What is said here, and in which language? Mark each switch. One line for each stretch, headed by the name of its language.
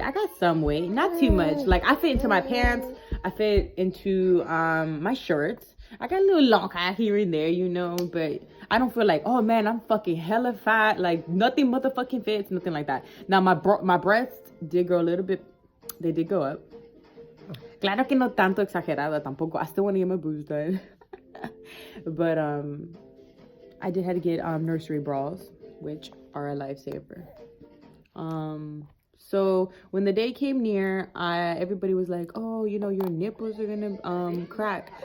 English: I got some weight, not too much. I fit into my pants. I fit into my shirts. I got a little long hair here and there, but I don't feel oh man, I'm fucking hella fat. Nothing motherfucking fits, nothing like that. Now my breasts did grow a little bit. They did go up.
Spanish: Claro que no tanto exagerada tampoco.
English: I still want to get my boobs done. But I did have to get nursery bras, which are a lifesaver. So when the day came near, everybody was like, oh, your nipples are gonna crack.